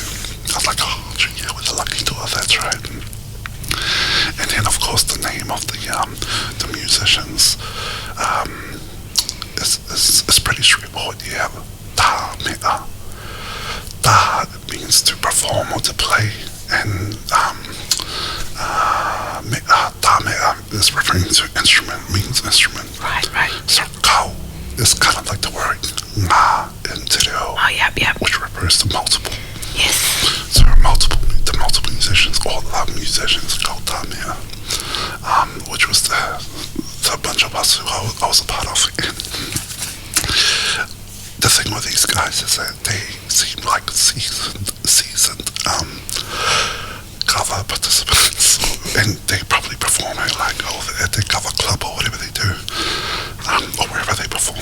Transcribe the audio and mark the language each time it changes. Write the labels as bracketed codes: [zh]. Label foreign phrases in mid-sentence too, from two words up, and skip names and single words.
[en] I was like, oh, yeah, with the [to] langi tua, [en] that's right. And then, of course, the name of the musicians is pretty straightforward. You have [to] ta mea. [en] Ta means to perform or to play, and [to] ta mea [en] is referring to instrument, means instrument. Right, right. So kau is kind of like the word ngā in [mi] te reo, [en] Oh, yep. which refers to multiple. Yes. So the multiple musicians, all the musicians, [to] kau ta mea, [en] which was the bunch of us who I was a part of. And the thing with these guys is that they seem like seasoned cover participants, and they probably perform at their cover club or whatever they do, or wherever they perform.